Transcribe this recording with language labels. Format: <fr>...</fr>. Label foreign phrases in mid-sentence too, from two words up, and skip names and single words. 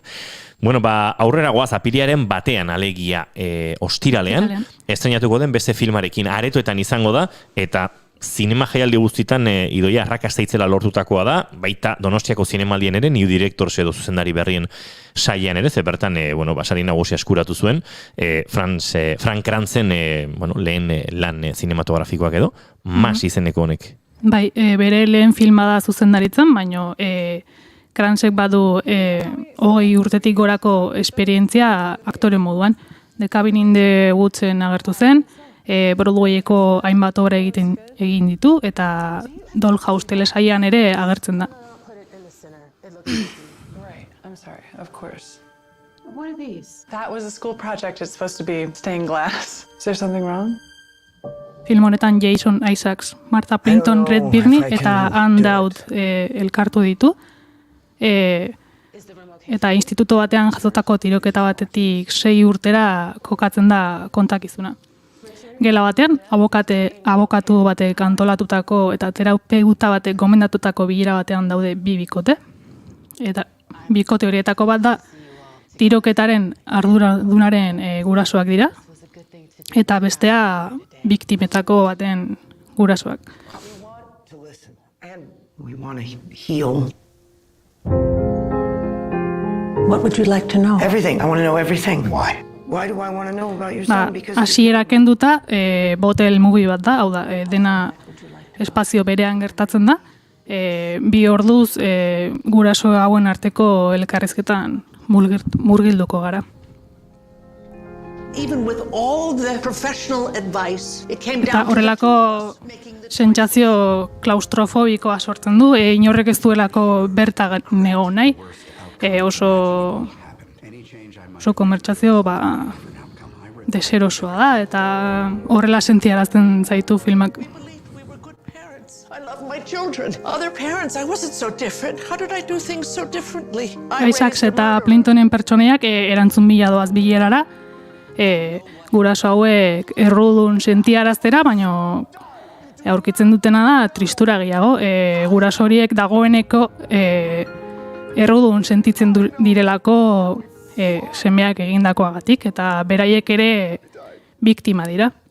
<eu>Aurrera goaz, apiriaren batean alegia ostiralean, estrenatuko den beste filmarekin aretoetan izango da, eta zinema jaialdi guztitan Idoia arrakasta itzela lortutakoa da, baita Donostiako zinemaldien ere,</eu> <en>New Directors</en> <eu>edo zuzendari berrien saian ere, ze bertan, sari nagusia eskuratu zuen, Frank Kranzen lehen lan zinematografikoak edo, mas izeneko honek. Bai, bere lehen filma da zuzendaritzen, baina Kranzek badu 20 urtetik gorako esperientzia aktore moduan. The Cabin in the Woodsen agertu zen, Broadwayeko hainbat obra egin ditu, eta Dollhouse telesailean ere agertzen da.</eu> <en>I'm sorry, of course. What are these? That was a school project. It's supposed to be stained glass. Is there something wrong?</en> <eu>Film honetan Jason Isaacs, Martha Plimpton, Red Birney eta Ann Dowd elkartu ditu. Eta instituto batean jazotako tiroketa batetik 6 urtera kokatzen da kontakizuna. gela batean, abokatu batek antolatutako eta terapeuta batek gomendatutako bilera batean daude bi bikote. Eta bikote horietako bat da tiroketaren arduradunaren gurasoak dira, eta bestea biktimetako baten gurasoak.</eu> <en>We want to heal. What would you like to know? Everything. I want to know everything. Why? Why do I want to know about your son? Because</en> <eu>hasiera kenduta,</eu> <en>botel movie</en> <eu>bat da, hau da, dena espazio berean gertatzen da. 2 orduz guraso hauen arteko elkarrizketan murgilduko gara.</eu> <en>even with all the professional advice, it came</en> <eu>Eta</eu> <en>down to</en> <eu>horrelako sentsazio klaustrofobikoa sortzen du, inorrek ez duelako berta nego nahi, oso komertzazio deserosoa da, eta horrela sentiarazten zaitu filmak.</eu> <en>I love my children. Other parents, I wasn't so different. How did I do things so differently?</en> <eu>Isaacs eta Plintonen pertsonaiak erantzun bila doaz bilerara, guraso hauek errudun sentiaraztera, baina aurkitzen dutena da tristura gehiago. Guraso horiek dagoeneko errudun sentitzen direlako semeak egindakoagatik, eta beraiek ere biktima dira.</eu>